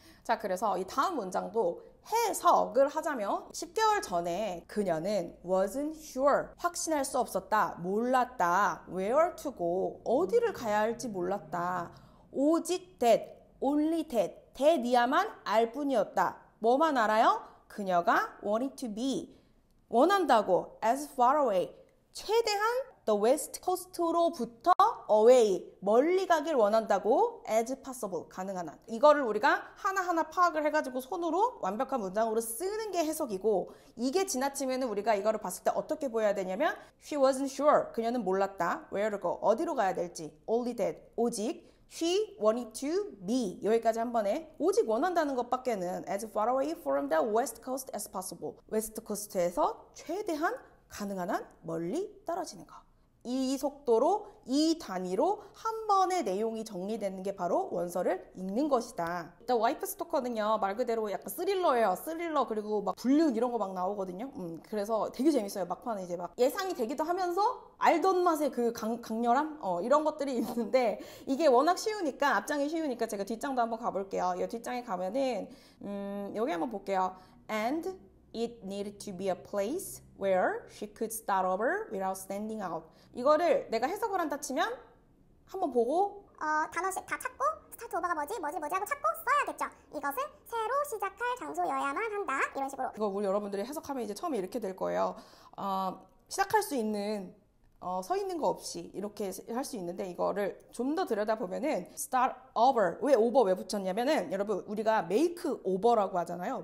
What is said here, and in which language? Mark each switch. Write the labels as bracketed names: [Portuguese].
[Korean] 자, 그래서 이 다음 문장도 해석을 하자면, 10개월 전에 그녀는 [English] wasn't sure, [Korean] 확신할 수 없었다, 몰랐다, [English] where to go, [Korean] 어디를 가야 할지 몰랐다, 오직 that, [English] only that [Korean] 이야만 알 뿐이었다. 뭐만 알아요? 그녀가 [English] wanted to be, [Korean] 원한다고, [English] as far away, [Korean] 최대한 the west coast로부터 away, 멀리 가길 원한다고, [English] as possible, [Korean] 가능한 한. 이거를 우리가 하나하나 파악을 해가지고 손으로 완벽한 문장으로 쓰는 게 해석이고, 이게 지나치면 우리가 이거를 봤을 때 어떻게 보여야 되냐면, [English] she wasn't sure, [Korean] 그녀는 몰랐다, [English] where to go, [Korean] 어디로 가야 될지, [English] only that, [Korean] 오직 [English] She wanted to be. [Korean] 여기까지 한 번에 오직 원한다는 것밖에는 [English] as far away from the west coast as possible. [Korean] 웨스트 코스트에서 최대한 가능한 한 멀리 떨어지는 거. 이 속도로 이 단위로 한 번의 내용이 정리되는 게 바로 원서를 읽는 것이다. 일단 와이프 스토커는요 말 그대로 약간 스릴러예요. 스릴러 그리고 막 불륜 이런 거 막 나오거든요. 그래서 되게 재밌어요. 막판에 이제 막 예상이 되기도 하면서 알던 맛의 그 강렬함 이런 것들이 있는데 이게 워낙 쉬우니까 앞장이 쉬우니까 제가 뒷장도 한번 가볼게요. 이 뒷장에 가면은 여기 한번 볼게요. [English] And it needed to be a place where she could start over without standing out. [Korean] 이거를 내가 해석을 한다 치면 한번 보고 단어씩 다 찾고 스타트 오버가 뭐지 하고 찾고 써야겠죠. 이것은 새로 시작할 장소여야만 한다. 이런 식으로. 이거 우리 여러분들이 해석하면 이제 처음에 이렇게 될 거예요. 시작할 수 있는 서 있는 거 없이 이렇게 할 수 있는데 이거를 좀 더 들여다보면은 start over 왜 over 왜 붙였냐면은 여러분 우리가 make over라고 하잖아요.